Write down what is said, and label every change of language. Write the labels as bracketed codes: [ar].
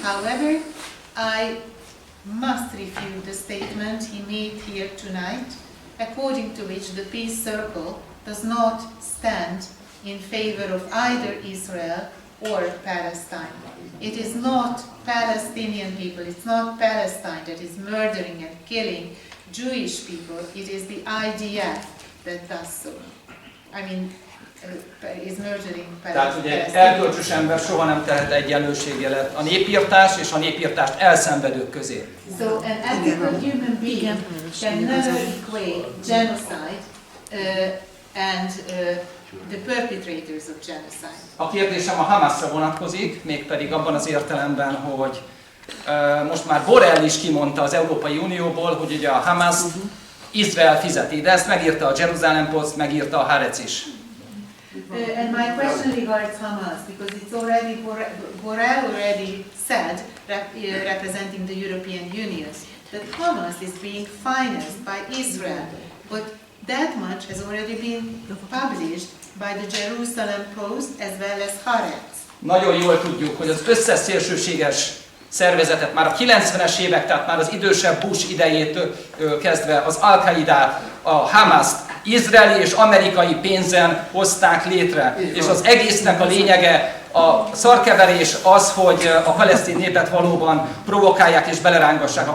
[en] However, I must refute the statement he made here tonight, according to which the Peace Circle does not stand in favor of either Israel or Palestine. It is not Palestinian people, it's not Palestine that is murdering and killing Jewish people, it is the IDF that does so. I mean, is murdering [hu] Tehát ugye erkölcsös ember soha nem tehet egyenlőségjelet a népirtás és a népirtást elszenvedők közé. [en] So an ethical human being can never equate genocide and the perpetrators of genocide. [hu] A kérdésem a Hamasra vonatkozik, mégpedig abban az értelemben, hogy most már Borrell is kimondta az Európai Unióból, hogy ugye a Hamas Izrael fizeti, de ezt megírta a Jerusalem Post, megírta a Haaretz is. [en] And my question regards Hamas, because it's already, Borrell already said, representing the European Union, that Hamas is being financed by Israel, but that much has already been published by the Jerusalem Post as well as Haaretz. [hu] Nagyon jól tudjuk, hogy az összes szélsőséges szervezetet már a 90-es évek, tehát már az idősebb Bush idejétől kezdve az Al-Qaidát, a Hamaszt izraeli és amerikai pénzen hozták létre. És az egésznek a lényege, a szarkeverés az, hogy a palesztin népet valóban provokálják és belerángassák.